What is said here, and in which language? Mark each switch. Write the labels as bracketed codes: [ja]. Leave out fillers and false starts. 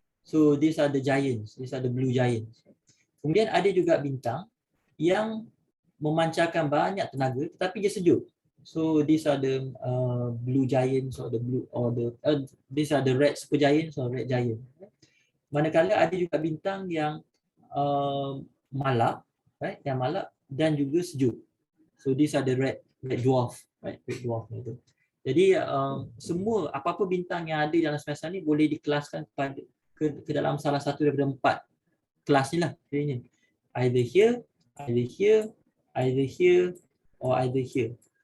[en] So these are the giants, these are the blue giants. [ms] Kemudian ada juga bintang yang memancarkan banyak tenaga tetapi dia sejuk. [en] So these are the blue giants or these are the red super giants or red giant. [ms] Manakala ada juga bintang yang malap, right? Yang malap dan juga sejuk. [en] So these are the red dwarf, right? [ms] Red dwarf itu. Jadi semua apa-apa bintang yang ada dalam semesta ni boleh dikelaskan ke dalam salah satu daripada 4 kelas ni lah. [en] Either here, either here, either here or either here.